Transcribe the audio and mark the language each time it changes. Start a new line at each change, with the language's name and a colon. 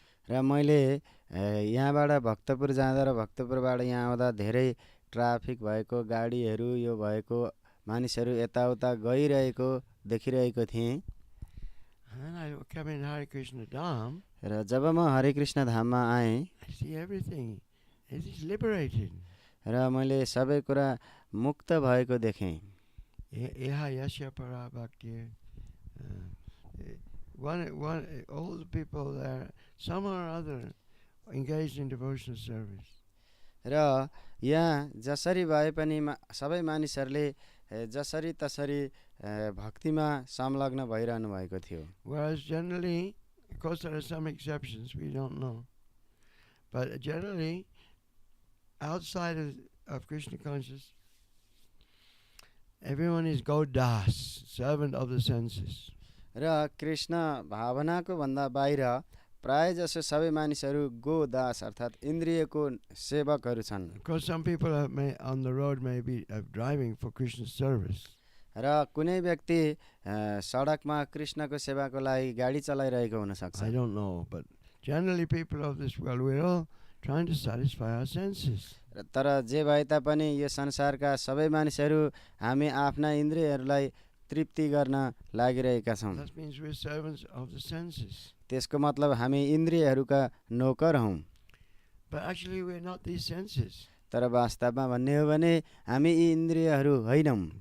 Nepali: र मैले यहाँबाट भक्तपुर जाँदा र भक्तपुरबाट यहाँ आउँदा धेरै ट्राफिक भएको गाडीहरू यो भएको मानिसहरू यताउता गइरहेको देखिरहेको थिएँ।
English: And I come in Hare Krishna Dham.
Nepali: र जब म हरे कृष्ण धाममा आएँ,
English: I see everything. It is liberated.
Nepali: र मैले सबै कुरा मुक्त भएको देखेँ।
Sanskrit: Eha yasya para bhakti.
English: All the people there, somehow or other, engaged in devotional service.
Nepali: र यहाँ जसरी भए पनि सबै मानिसहरूले जसरी तसरी भक्तिमा संलग्न भइरहनु भएको थियो।
English: Whereas generally, of course there are some exceptions, we don't know. But generally, outside of Krishna consciousness, everyone is Gaudas, servant of the senses.
Nepali: र कृष्ण भावनाको भन्दा बाहिर प्राय जसो सबै मानिसहरू गोदास अर्थात् इन्द्रियको सेवकहरू छन्।
English: Because some people on the road may be driving for Krishna's service.
Nepali: र कुनै व्यक्ति सडकमा कृष्णको सेवाको लागि गाडी चलाइरहेको हुन सक्छ।
English: I don't know, but generally people of this world, we're all trying to satisfy our senses.
Nepali: तर जे भए तापनि यो संसारका सबै मानिसहरू हामी आफ्ना इन्द्रियहरूलाई तृप्ति गर्न लागिरहेका छौँ।
English: That means we're servants of the senses.
Nepali: त्यसको मतलब हामी इन्द्रियहरूका नोकर हौँ।
English: But actually we're not these senses.
Nepali: तर वास्तवमा भन्ने हो भने हामी यी इन्द्रियहरू होइनौँ।